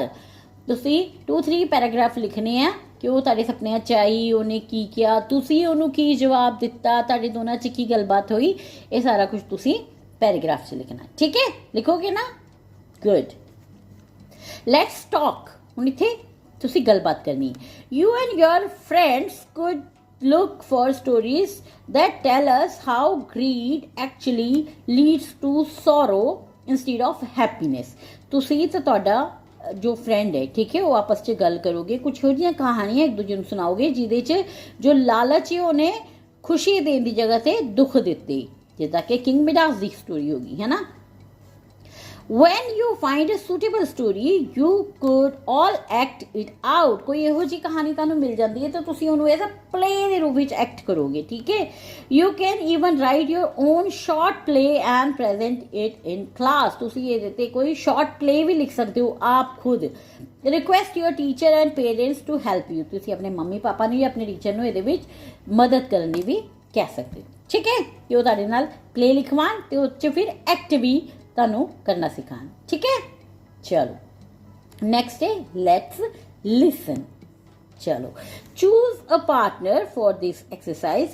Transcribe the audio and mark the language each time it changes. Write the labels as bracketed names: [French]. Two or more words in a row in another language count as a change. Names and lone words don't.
[Punjabi] ਤੁਸੀਂ 2-3 ਪੈਰਾਗ੍ਰਾਫ ਲਿਖਣੇ ਆ ਕਿ ਉਹ ਤੁਹਾਡੇ ਸੁਪਨਿਆਂ 'ਚ ਆਈ, ਉਹਨੇ ਕੀ ਕਿਹਾ, ਤੁਸੀਂ ਉਹਨੂੰ ਕੀ ਜਵਾਬ ਦਿੱਤਾ, ਤੁਹਾਡੇ ਦੋਨਾਂ 'ਚ ਕੀ ਗੱਲਬਾਤ ਹੋਈ, ਇਹ ਸਾਰਾ ਕੁਝ ਤੁਸੀਂ ਪੈਰਾਗ੍ਰਾਫ 'ਚ ਲਿਖਣਾ, ਠੀਕ ਹੈ, ਲਿਖੋਗੇ ਨਾ। [English] good, let's talk. [Punjabi] ਹੁਣ ਇੱਥੇ ਤੁਸੀਂ ਗੱਲਬਾਤ ਕਰਨੀ। [English] you and your friends could look for stories that tell us how greed actually leads to sorrow instead of happiness। [Punjabi] ਤੁਸੀਂ ਤੇ ਤੁਹਾਡਾ ਜੋ ਫਰੈਂਡ ਹੈ, ਠੀਕ ਹੈ, ਉਹ ਆਪਸ 'ਚ ਗੱਲ ਕਰੋਗੇ, ਕੁਝ ਇਹੋ ਜਿਹੀਆਂ ਕਹਾਣੀਆਂ ਇੱਕ ਦੂਜੇ ਨੂੰ ਸੁਣਾਓਗੇ ਜਿਹਦੇ 'ਚ ਜੋ ਲਾਲਚ ਹੈ ਉਹਨੇ ਖੁਸ਼ੀ ਦੇਣ ਦੀ ਜਗ੍ਹਾ ਤੇ ਦੁੱਖ ਦਿੱਤੇ, ਜਿੱਦਾਂ ਕਿ ਕਿੰਗ ਮਿਡਾਸ ਦੀ ਸਟੋਰੀ ਹੋ ਗਈ, ਹੈ ਨਾ। [English] When you find a suitable story, you could all act it out। [Punjabi] ਕੋਈ ਇਹੋ ਜਿਹੀ ਕਹਾਣੀ ਤੁਹਾਨੂੰ ਮਿਲ ਜਾਂਦੀ ਹੈ ਤਾਂ ਤੁਸੀਂ ਉਹਨੂੰ [English] as a play [Punjabi] ਦੇ ਰੂਪ ਵਿੱਚ ਐਕਟ ਕਰੋਗੇ, ਠੀਕ ਹੈ। [English] You can even write your own short play and present it in class। [Punjabi] ਤੁਸੀਂ ਇਹਦੇ ਤੇ ਕੋਈ [English] short play [Punjabi] ਵੀ ਲਿਖ ਸਕਦੇ ਹੋ ਆਪ ਖੁਦ। [English] Request your teacher and parents to help you। [Punjabi] ਤੁਸੀਂ ਆਪਣੇ ਮੰਮੀ ਪਾਪਾ ਨੂੰ ਜਾਂ ਆਪਣੇ ਟੀਚਰ ਨੂੰ ਇਹਦੇ ਵਿੱਚ ਮਦਦ ਕਰਨ ਦੀ ਵੀ ਕਹਿ ਸਕਦੇ ਹੋ, ਠੀਕ ਹੈ, ਕਿ ਉਹ ਤੁਹਾਡੇ ਨਾਲ ਪਲੇ ਲਿਖਵਾਉਣ ਤੇ ਉਹ 'ਚ ਫਿਰ ਐਕਟ ਵੀ ਤੁਹਾਨੂੰ ਕਰਨਾ ਸਿਖਾਣ, ਠੀਕ ਹੈ। ਚਲੋ ਨੈਕਸਟ ਹੈ [English] let's listen. ਚਲੋ choose a partner for this exercise.